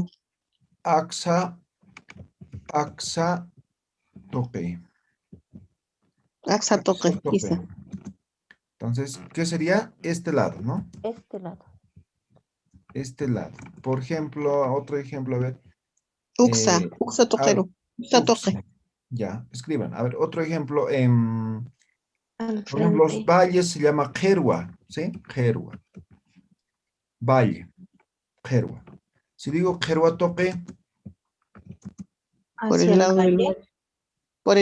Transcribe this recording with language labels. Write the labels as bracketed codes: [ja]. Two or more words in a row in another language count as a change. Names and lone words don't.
[ay] Axa toque. Axa toque. Quizá. [es] Entonces, ¿qué sería? Este lado, ¿no? Este lado. Este lado. Por ejemplo, otro ejemplo, a ver. [ay] Uxa. Uxa toquero. Uxa toque. Uxa. [es] Ya, escriban. A ver, otro ejemplo. Al Por ejemplo, los frente. valles se llama Jerua, ¿sí? [ay] Jerua. Valle. Jerua. [es] Si digo [ay] Jerua toque, [es] Por Hacia el el lado del valle. valle. Por el